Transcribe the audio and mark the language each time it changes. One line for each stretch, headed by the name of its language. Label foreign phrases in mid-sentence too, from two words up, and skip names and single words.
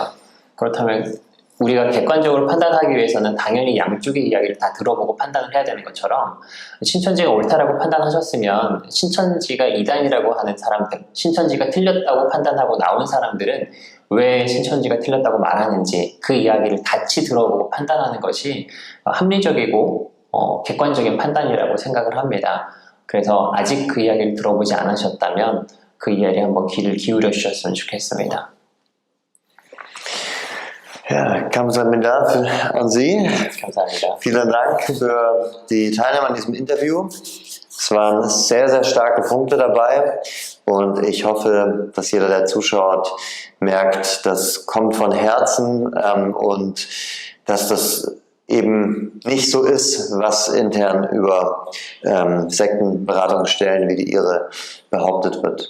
Korean: 그렇다면 우리가 객관적으로 판단하기 위해서는 당연히 양쪽의 이야기를 다 들어보고 판단을 해야 되는 것처럼, 신천지가 옳다라고 판단하셨으면 신천지가 이단이라고 하는 사람들, 신천지가 틀렸다고 판단하고 나온 사람들은 왜 신천지가 틀렸다고 말하는지 그 이야기를 같이 들어보고 판단하는 것이 합리적이고 객관적인 판단이라고 생각을 합니다. 그래서 아직 그 이야기를 들어보지 않으셨다면 그 이야기에 한번 귀를 기울여 주셨으면 좋겠습니다.
German: Ja, Kamsahamnida an Sie.
Korean: 감사합니다.
German: Vielen Dank für die Teilnahme an diesem Interview. Es waren sehr, sehr starke Punkte dabei und ich hoffe, dass jeder, der zuschaut, merkt, das kommt von Herzen und dass das eben nicht so ist, was intern über Sektenberatungsstellen wie die Ihre behauptet wird.